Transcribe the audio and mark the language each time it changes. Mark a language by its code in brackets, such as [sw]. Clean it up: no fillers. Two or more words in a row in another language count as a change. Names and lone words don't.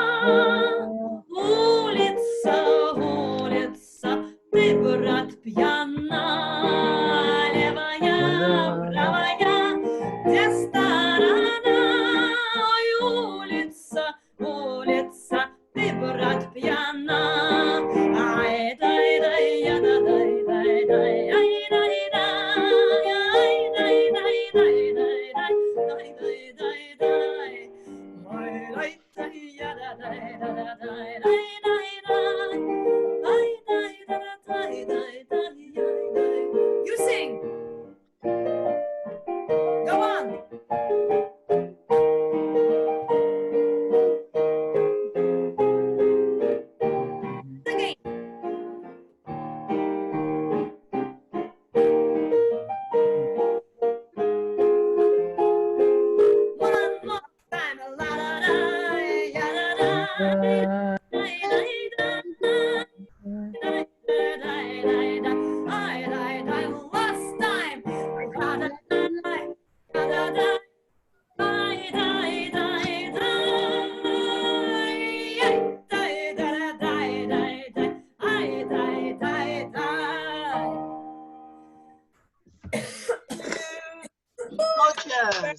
[ru] Улица, ты, брат, пьяна. Левая, правая, где сторона? Ой, улица, ты, брат, пьяна. Ай, дай, дай, я, дай, дай, дай, ай, дай, дай, ай, дай, дай, дай, дай, дай, дай, дай, дай, ай, дай, дай, я, дай, дай, дай, дай, дай, дай, ай, дай, дай, дай, дай, дай, дай. [en] You sing. Go on. Again. One more time. La la la, ya la la, da da da, da. Last time. Da da da, da da da. Gorgeous.